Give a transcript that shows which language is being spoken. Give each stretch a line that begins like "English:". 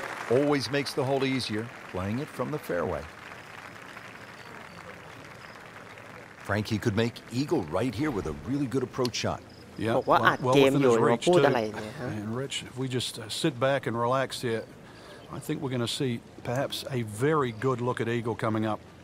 English: Always makes the hole easier, playing it from the fairway. Frankie could make eagle right here with a really good approach shot. Yeah,
Thai: บอกว่าอัดเกมอยู่มาพูดอะไรเนี่ยฮะ
English: And Rich, if we just sit back and relax here, I think we're going to see perhaps a very good look at eagle coming up.